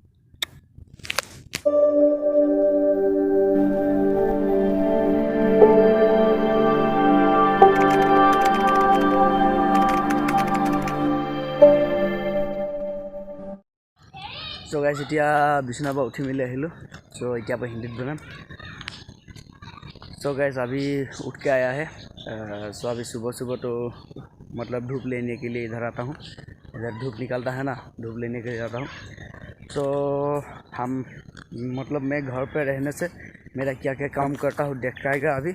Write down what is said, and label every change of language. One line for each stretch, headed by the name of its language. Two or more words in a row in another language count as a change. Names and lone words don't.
English: so guys,
Assamese: এতিয়া বিছনাৰ পৰা উঠি মেলি আহিলোঁ। চ' এতিয়া পৰা হিন্দীত বনাম।
English: so guys
Hindi: अभी उठ के आया है। सो अभी सुबह सुबह तो मतलब धूप लेने के लिए इधर आता हूँ। इधर धूप निकलता है ना, धूप लेने के लिए जाता हूँ। तो हम मतलब मैं घर पे रहने से मेरा क्या क्या काम करता हूँ दिखाएगा अभी।